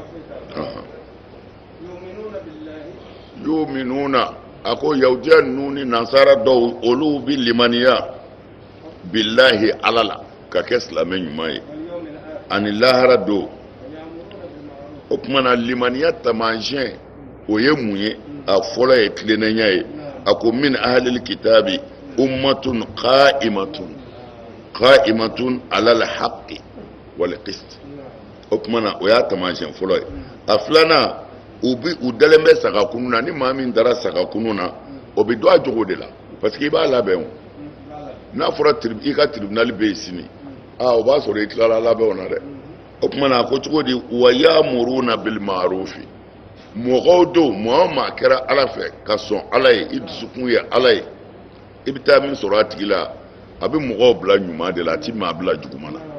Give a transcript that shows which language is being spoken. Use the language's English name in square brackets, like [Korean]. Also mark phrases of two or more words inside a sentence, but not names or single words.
[Bambara] yuminuna a ko yahudiya ninnu ni nasara dɔw olu bɛ limaniya bilahi ala la ka kɛ silamɛ ɲuman ye ani lahara don o tuma na limaniya taamasiyɛn o ye mun ye a fɔlɔ ye tilennenya ye a ko [Arabic] من أهل الكتاب أمة قائمة على الحق والقسط [Bambara] o tuma na o y'a taamasiyɛn fɔlɔ ye a filanan u dalen bɛ sagakunu na ni maa min dara sagakunu na o bɛ dɔn a jogo de la [French] parce que [Bambara] i b'a labɛn o n'a fɔra i ka tribunal bɛ yen sini o b'a sɔrɔ i tilala labɛnw na dɛ o tuma na a ko cogo di wa [Arabic] يأمرون بالمعروف [Bambara] mɔgɔw don maa o maa kɛra ala fɛ ka sɔn ala ye i dusukun ye ala ye i bɛ taa min sɔrɔ a tigi la a bɛ mɔgɔw bila ɲuman de la a ti maa bila juguman